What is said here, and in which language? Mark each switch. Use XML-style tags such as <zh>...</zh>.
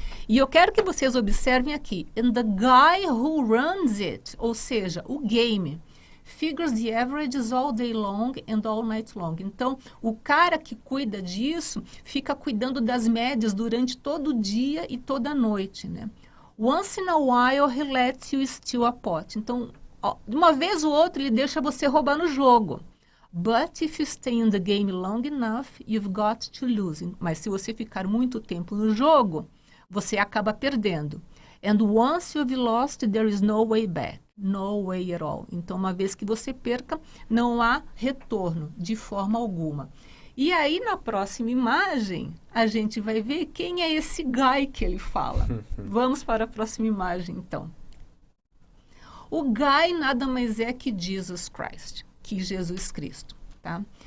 <pt>E eu quero que vocês observem aqui.</pt> <en>And the guy who runs it,</en> <pt>ou seja, o</pt> <en>game, figures the averages all day long and all night long.</en> <pt>Então, o cara que cuida disso fica cuidando das médias durante todo o dia e toda a noite, né?</pt> <en>Once in a while, he lets you steal a pot.</en> <pt>Então, de uma vez ou outra, ele deixa você roubar no jogo.</pt> <en>But if you stay in the game long enough, you've got to lose.</en> <pt>Mas se você ficar muito tempo no jogo, você acaba perdendo.</pt> <en>And once you've lost, there is no way back. No way at all.</en> <pt>Então, uma vez que você perca, não há retorno de forma alguma. E aí, na próxima imagem, a gente vai ver quem é esse guy que ele fala. Vamos para a próxima imagem, então. O guy nada mais é que Jesus Christ, que Jesus Cristo, tá?</pt>